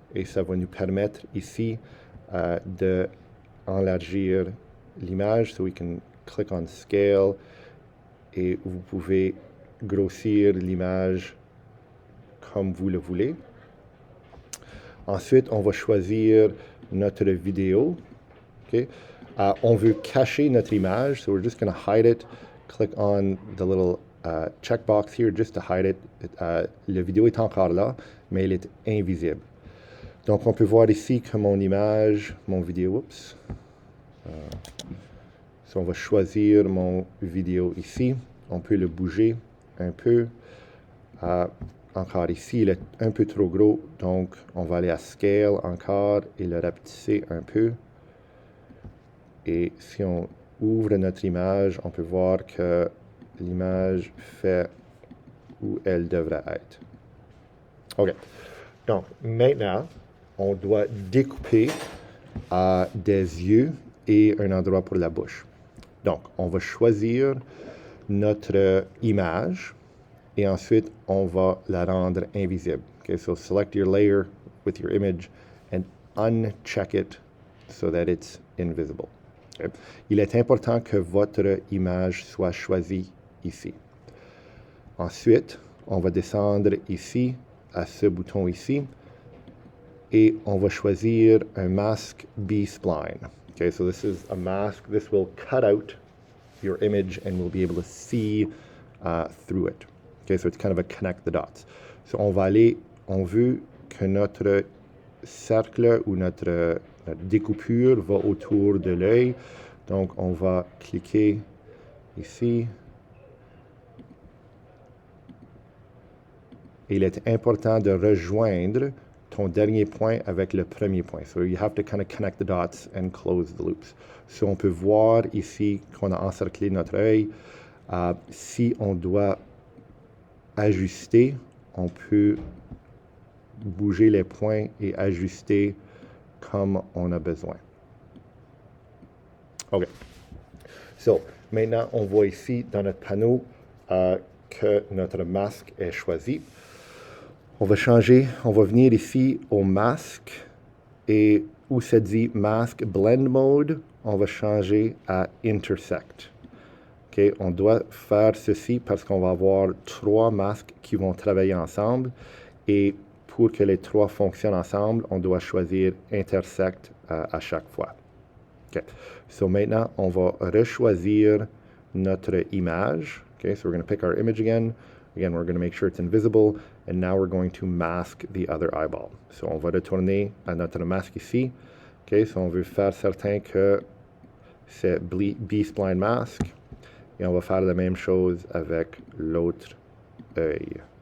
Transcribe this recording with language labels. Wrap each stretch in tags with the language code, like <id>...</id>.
<fr>Et ça va nous permettre ici d'élargir l'image.</fr> <en>So we can click on Scale</en> <fr>et vous pouvez grossir l'image comme vous le voulez. Ensuite, on va choisir notre vidéo.</fr> <en>Okay.</en> <fr>On veut cacher notre image,</fr> <en>so we're just going to hide it. Click on the little checkbox here just to hide it.</en> <fr>La vidéo est encore là, mais elle est invisible. Donc, on peut voir ici que mon image, mon vidéo, oups. So, on va choisir mon vidéo ici. On peut le bouger un peu. Encore ici, il est un peu trop gros, donc on va aller à Scale encore et le rapetisser un peu. Et si on ouvre notre image, on peut voir que l'image fait où elle devrait être. OK. Donc, maintenant, on doit découper des yeux et un endroit pour la bouche. Donc, on va choisir notre image et ensuite, on va la rendre invisible.</fr> <en>Okay, so select your layer with your image and uncheck it so that it's invisible. Okay.</en> <fr>Il est important que votre image soit choisie ici. Ensuite, on va descendre ici à ce bouton ici et on va choisir un mask B-spline.</fr> <en>Okay, so this is a mask. This will cut out your image and we'll be able to see through it. Okay, so it's kind of a connect the dots.</en> <fr>So on veut que notre cercle ou notre découpure va autour de l'œil. Donc on va cliquer ici. Et il est important de rejoindre ton dernier point avec le premier point.</fr> <en>So you have to kind of connect the dots and close the loops.</en> <fr>So on peut voir ici qu'on a encerclé notre œil. Si on doit ajuster, on peut bouger les points et ajuster comme on a besoin. OK. So, maintenant, on voit ici dans notre panneau que notre masque est choisi. On va venir ici au masque et où ça dit Mask Blend Mode, on va changer à Intersect. Okay, on doit faire ceci parce qu'on va avoir 3 masques qui vont travailler ensemble et pour que les 3 fonctionnent ensemble, on doit choisir Intersect à chaque fois.</fr> <en>Okay. So</en> <fr>maintenant, on va rechoisir notre image.</fr> <en>Okay, so we're going to pick our image again. Again, we're going to make sure it's invisible. And now we're going to mask the other eyeball.</en> <fr>So on va retourner à notre masque ici. OK, so on veut faire certain que c'est B-spline mask. Et on va faire la même chose avec l'autre œil.</fr>